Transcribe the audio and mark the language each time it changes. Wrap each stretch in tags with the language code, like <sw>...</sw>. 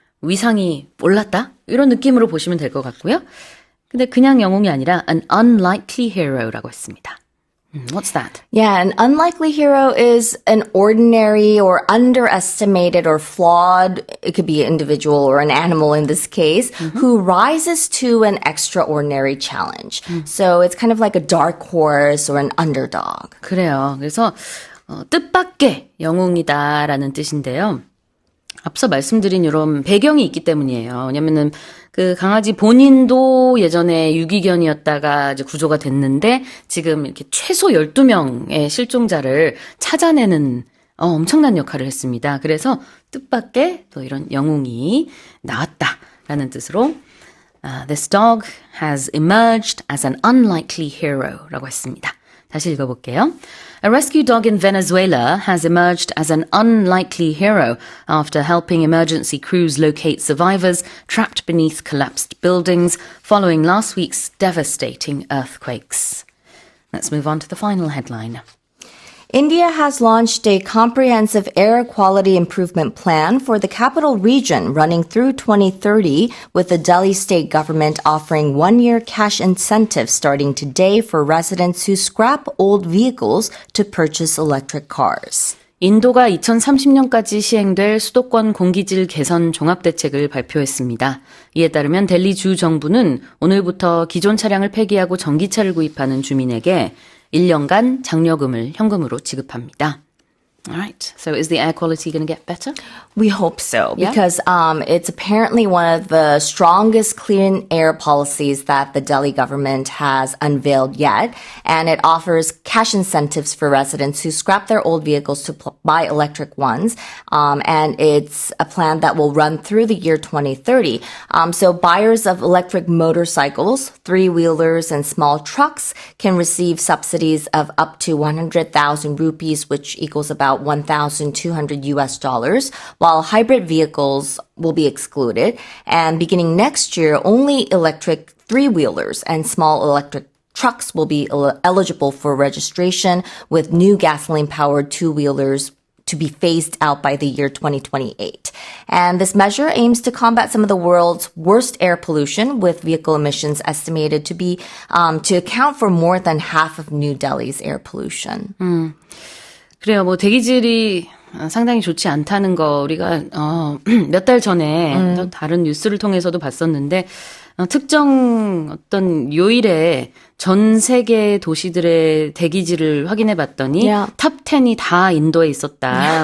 <ko>위상이 올랐다? 이런 느낌으로 보시면 될 것 같고요. 근데 그냥 영웅이 아니라</ko> <en>an unlikely hero</en> <ko>라고 했습니다.</ko> <en>What's that? Yeah, an unlikely hero is an ordinary or underestimated or flawed, it could be an individual or an animal in this case, who rises to an extraordinary challenge. So it's kind of like a dark horse or an underdog.</en> <ko>그래요. 그래서 뜻밖의 영웅이다라는 뜻인데요. 앞서 말씀드린 이런 배경이 있기 때문이에요. 왜냐면은 그 강아지 본인도 예전에 유기견이었다가 이제 구조가 됐는데 지금 이렇게 최소 12명의 실종자를 찾아내는 엄청난 역할을 했습니다. 그래서 뜻밖의 또 이런 영웅이 나왔다라는 뜻으로</ko> <en>This dog has emerged as an unlikely hero</en> <ko>라고 했습니다. 다시 읽어볼게요.</ko> <en>A rescue dog in Venezuela has emerged as an unlikely hero after helping emergency crews locate survivors trapped beneath collapsed buildings following last week's devastating earthquakes. Let's move on to the final headline. India has launched a comprehensive air quality improvement plan for the capital region running through 2030, with the Delhi state government offering one-year cash incentives starting today for residents who scrap old vehicles to purchase electric cars.</en> <ko>인도가 2030년까지 시행될 수도권 공기질 개선 종합대책을 발표했습니다. 이에 따르면 델리 주 정부는 오늘부터 기존 차량을 폐기하고 전기차를 구입하는 주민에게 1년간 장려금을 현금으로 지급합니다.</ko> <en>All right. So is the air quality going to get better? We hope so, Yeah. because it's apparently one of the strongest clean air policies that the Delhi government has unveiled yet, and it offers cash incentives for residents who scrap their old vehicles to buy electric ones, and it's a plan that will run through the year 2030. So buyers of electric motorcycles, three-wheelers, and small trucks can receive subsidies of up to 100,000 rupees, which equals about $1,200 US, while hybrid vehicles will be excluded. And beginning next year, only electric three-wheelers and small electric trucks will be eligible for registration, with new gasoline-powered two-wheelers to be phased out by the year 2028. And this measure aims to combat some of the world's worst air pollution, with vehicle emissions estimated to be to account for more than half of New Delhi's air pollution.</en> <ko>그래요. 뭐 대기질이 상당히 좋지 않다는 거 우리가 몇 달 전에 또 다른 뉴스를 통해서도 봤었는데 특정 어떤 요일에 전 세계 도시들의 대기질을 확인해 봤더니</ko> <en>Yeah.</en> <ko>탑 10이 다 인도에 있었다.</ko>